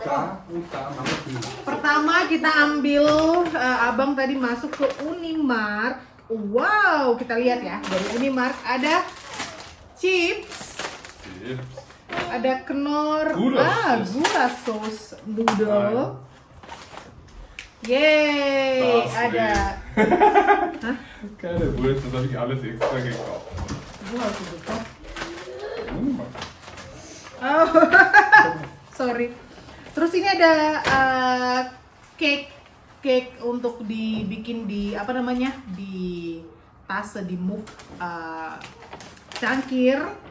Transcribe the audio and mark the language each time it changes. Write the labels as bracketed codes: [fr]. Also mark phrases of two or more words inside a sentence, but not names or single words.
[id] Pertama kita ambil, abang tadi masuk ke Unimark. Wow, kita lihat ya, dari Unimark ada chips, ada Knorr, Gulasch. gula [en] sauce noodle. [id] Yeay, ada. Hah? [de] Keine Wurst, das habe ich alles extra gekauft. [id] Gua harus buka. Unimark. [en] Oh, sorry. [id] Terus ini ada cake untuk dibikin di apa namanya, di tas, di mug, cangkir.